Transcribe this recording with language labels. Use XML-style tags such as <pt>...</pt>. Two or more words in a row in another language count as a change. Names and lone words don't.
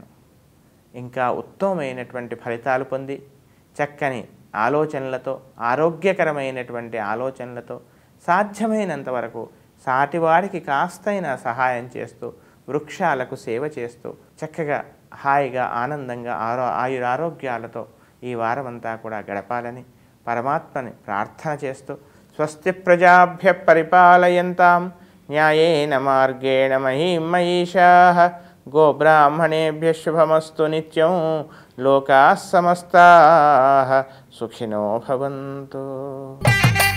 <te>ఇంకా ఉత్తమమైనటువంటి ఫలితాలు పొంది చక్కని ఆలోచనలతో, ఆరోగ్యకరమైనటువంటి ఆలోచనలతో సాధ్యమైనంత వరకు సాటివాడికి కాస్తైనా సహాయం చేస్తూ, వృక్షాలకు సేవ చేస్తూ చక్కగా హాయిగా ఆనందంగా ఆయురారోగ్యాలతో ఈ వారమంతా కూడా గడపాలని పరమాత్మని ప్రార్థన చేస్తూ,</te> <sa>స్వస్తి ప్రజాభ్య పరిపాలయంతాం న్యాయేన మార్గేణ మహీం మహిషాః గోబ్రాహ్మణేభ్య శుభమస్తు నిత్యం లోకాః సమస్తాః సుఖినో భవంతు.</sa>